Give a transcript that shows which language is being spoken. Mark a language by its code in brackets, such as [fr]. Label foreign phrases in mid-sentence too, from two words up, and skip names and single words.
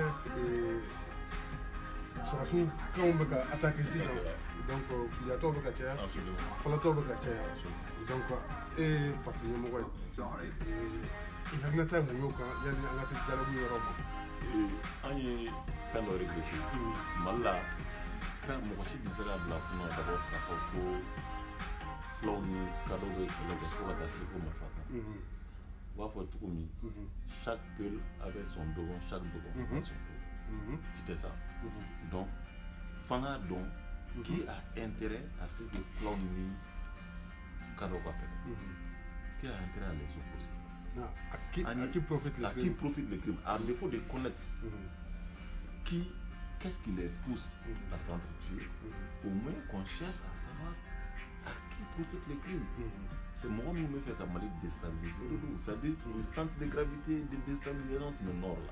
[bm] sɔrɔsiw kanw bɛ ka attaquer sisan donc filiyatɔw bɛ ka caya falatɔw bɛ ka caya donc e ye parti ɲɛmɔgɔ ye hakilinata ye mun y'o kan yanni an ka se dialogue yɔrɔ ma an ye fɛn dɔ réfléchi Mali la fɛn mɔgɔ si tɛ se ka bila kunna d'abord k'a fɔ ko fulaw ni kadɔw bɛ kɛlɛ kɛ fo ka taa se fo marifa kan u b'a fɔ cogo min [fr] chaque peuple avait son dogon chaque dogon avait son peuple c'était ça [bm] donc fanga dɔn [fr] qui a intérêt à ce que [bm] fulaw ni kadɔw ka kɛlɛ [fr] qui a intérêt à les opposer à qui profite le crime à défaut de connaître qu'est-ce qui les pousse à s'entretuer, au moins qu'on cherche à savoir à qui profite le crime. C'est moi qui me fait à Mali déstabiliser, c'est-à-dire le centre de gravité de déstabilisation du nord là.